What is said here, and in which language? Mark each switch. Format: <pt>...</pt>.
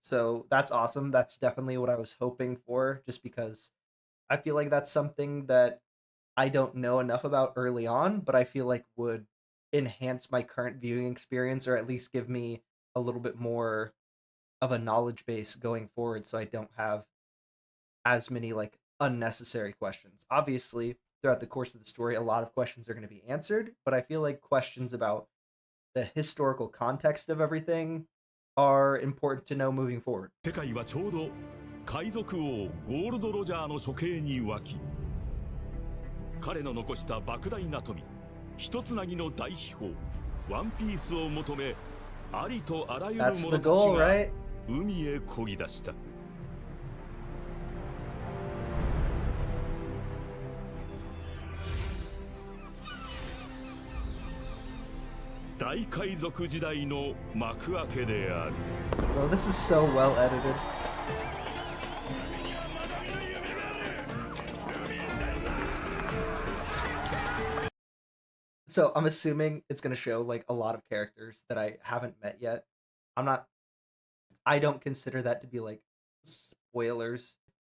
<en>So that's awesome. That's definitely what I was hoping for, just because I feel like that's something that I don't know enough about early on, but I feel like would enhance my current viewing experience, or at least give me a little bit more of a knowledge base going forward, so I don't have as many unnecessary questions. Obviously, throughout the course of the story, a lot of questions are going to be answered, but I feel like questions about the historical context of everything are important to know moving forward.</en> <ja>世界はちょうど海賊王ゴールド・ロジャーの処刑に沸き、彼の残した莫大な富、一つなぎの大秘宝ワンピースを求め、ありとあらゆる者たちが海へ漕ぎ出した。大海賊時代の幕開けである。</ja> <en>Bro, this is so well edited. So I'm assuming it's going to show a lot of characters that I haven't met yet. I don't consider that to be spoilers.</en>